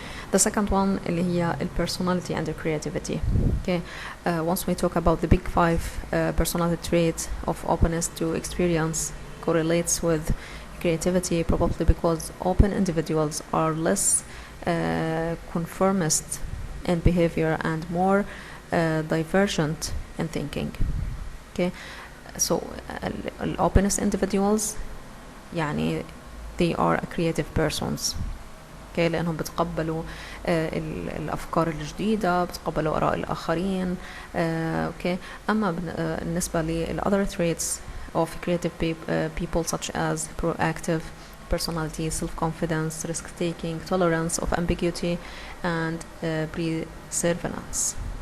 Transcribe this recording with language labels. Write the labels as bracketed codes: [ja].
[en] The second one [ar] اللي هي [en] personality and creativity. Okay, once we talk about the big five personality traits of openness to experience correlates with creativity, probably because open individuals are less conformist in behavior and more divergent in thinking. Okay, so openness individuals يعني they are creative persons. [ar] Okay, لأنهم بتقبلوا الأفكار الجديدة، بتقبلوا آراء الآخرين. [en] Okay, [ar] أما بالنسبة ل [en] other traits of creative people such as proactive personality, self-confidence, risk-taking, tolerance of ambiguity, and perseverance.